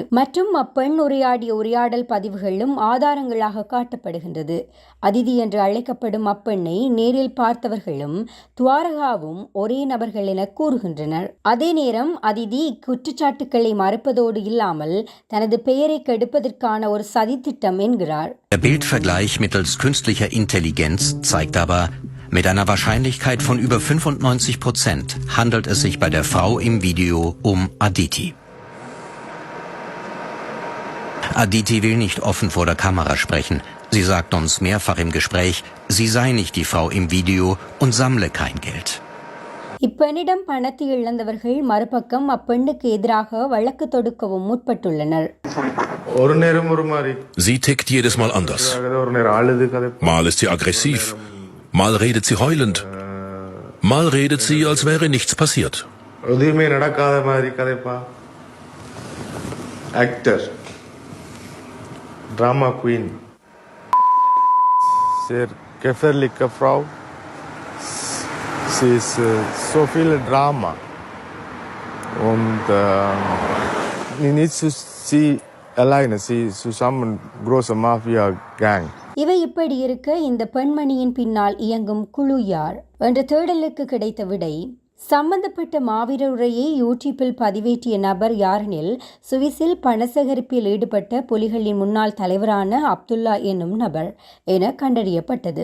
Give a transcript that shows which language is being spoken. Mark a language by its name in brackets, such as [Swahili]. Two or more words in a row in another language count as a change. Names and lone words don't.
[Tamil] மற்றும் அப்பெண் உரையாடிய உரையாடல் பதிவுகளும் ஆதாரங்களாக காட்டப்படுகின்றது. அதிதி என்று அழைக்கப்படும் அப்பெண்ணை நேரில் பார்த்தவர்களும் துவாரகாவும் ஒரே நபர்கள் என கூறுகின்றனர். அதே நேரம் அதிதி குற்றச்சாட்டுக்களை மறுப்பதோடு இல்லாமல் தனது பெயரை கெடுப்பதற்கான ஒரு சதித்திட்டம் என்கிறார். [German] Der Bildvergleich mittels künstlicher Intelligenz zeigt aber, mit einer Wahrscheinlichkeit von über 95% handelt es sich bei der Frau im Video um Aditi. Aditi will nicht offen vor der Kamera sprechen. Sie sagt uns mehrfach im Gespräch, sie sei nicht die Frau im Video und sammle kein Geld. [Tamil] இப்பெண்ணிடம் பணத்தை இழந்தவர்கள் மறுபக்கம் அப்பெண்ணுக்கு எதிராக வழக்கு தொடுக்கவும் முற்பட்டுள்ளனர். [German] Sie tickt jedes Mal anders. Mal ist sie aggressiv, mal redet sie heulend, mal redet sie, als wäre nichts passiert. Actor, Drama Queen, sehr gefährliche Frau. Sie ist so viel Drama und nicht zu sie alleine, sie zusammen große Mafia Gang. [Tamil] இவை இப்படி இருக்க இந்த பெண்மணியின் பின்னால் இயங்கும் குழு யார் என்ற தேடலுக்கு கிடைத்த விடை, சம்பந்தப்பட்ட மாவீரர் உரையை யூடியூப்பில் பதிவேற்றிய நபர் யாரெனில் சுவிஸில் பண சேகரிப்பில் ஈடுபட்ட புலிகளின் முன்னாள் தலைவரான அப்துல்லா என்னும் நபர் என கண்டறியப்பட்டது.